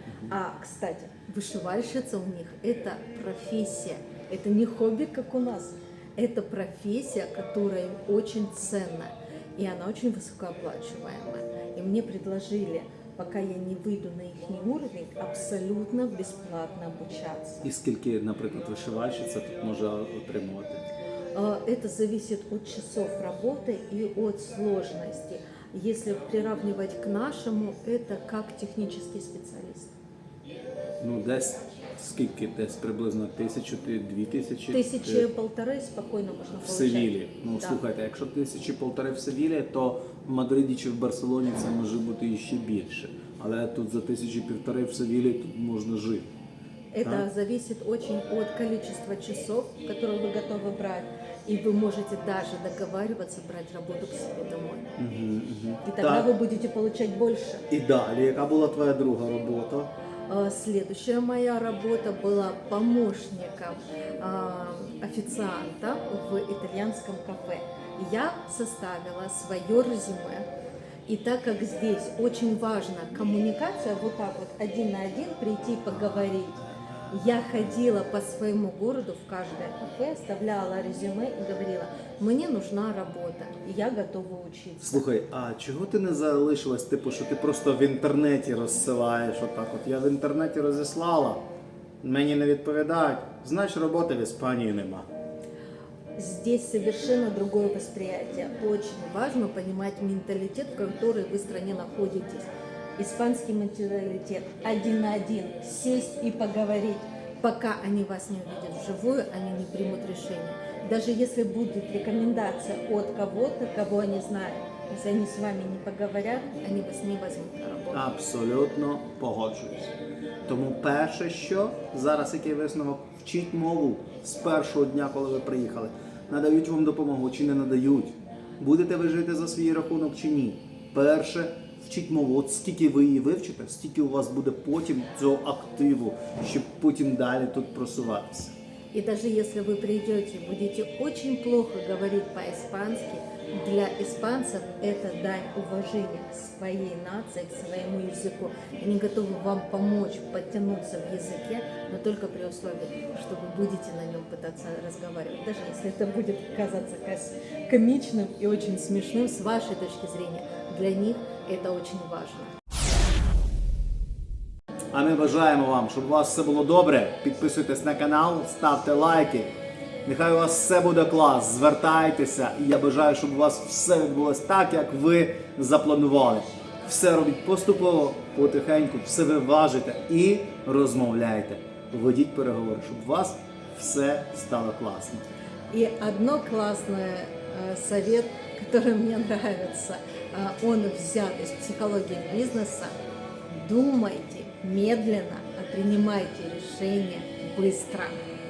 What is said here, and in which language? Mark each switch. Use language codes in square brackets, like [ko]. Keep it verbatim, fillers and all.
[ru] А, кстати, вышивальщица у них – это профессия, это не хобби, как у нас. Это профессия, которая им очень ценна, и она очень высокооплачиваемая. И мне предложили, пока я не выйду на их уровень, абсолютно бесплатно обучаться. [uk] І скільки, наприклад, вишивальщиця тут може отримувати? [ru] Э, Это зависит от часов работы и от сложности. Если приравнивать к нашему, это как технический специалист. [uk] Ну, десь скільки десь приблизно тисячу, ти- дві тисячі? [ru] Тысячи [uk] Ти- [ru] полторы спокойно можно в получать. [uk] Севілі. Ну [ru] Да. [uk] слухайте, якщо тисячі полтори в Севілі, то в Мадриді чи в Барселоні це може бути і ще більше. Але тут за тисячі півтори в Севілі тут можна жити. [ru] Это Да. зависит очень от количества часов, которые вы готовы брать. И вы можете даже договариваться брать работу к себе домой. И тогда [uk] Так. [ru] вы будете получать больше. [uk] І далі, яка була твоя друга робота? [ru] Э, Следующая моя работа была помощником э, официанта в итальянском кафе. И я составила свое резюме. И так как здесь очень важна коммуникация, вот так вот один на один прийти и поговорить, я ходила по своему городу в каждое кафе, оставляла резюме и говорила, мне нужна работа, и я готова учиться. [uk] Слухай, а чого ти не залишилась? Типу, що ти просто в інтернеті розсилаєш отак. От я в інтернеті розіслала, мені не відповідають. Знаєш, роботи в Іспанії нема. [ru] Здесь совершенно другое восприятие. Очень важно понимать менталитет, в который вы стране находитесь. Испанский менталитет один на один. Сесть и поговорить. Пока они вас не увидят вживую, они не примут решение. Даже если будет рекомендация от кого-то, кого они знают, если они с вами не поговорят, они вас не возьмут на работу. [uk] Абсолютно погоджуюсь. Тому перше, що зараз який висновок, вчіть мову з першого дня, коли ви приїхали. Надають вам допомогу чи не надають? Будете ви жити за свій рахунок чи ні? Перше, вчіть мову. От скільки ви її вивчите, стільки у вас буде потім цього активу, щоб потім далі тут просуватися. И даже если вы придете и будете очень плохо говорить по-испански, для испанцев это дань уважения к своей нации, к своему языку. Они готовы вам помочь подтянуться в языке, но только при условии, что вы будете на нем пытаться разговаривать. Даже если это будет казаться кос- комичным и очень смешным с вашей точки зрения, для них это очень важно. А ми бажаємо вам, щоб у вас все було добре. Підписуйтесь на канал, ставте лайки. Нехай у вас все буде клас, звертайтеся. І я бажаю, щоб у вас все відбулось так, як ви запланували. Все робіть поступово, потихеньку, все ви важите і розмовляйте. Ведіть переговори, щоб у вас все стало класно. [ru] И одно классное э, совет, который мне нравится, э, он взят из психологии бизнеса. Думайте медленно, а принимайте решения быстро.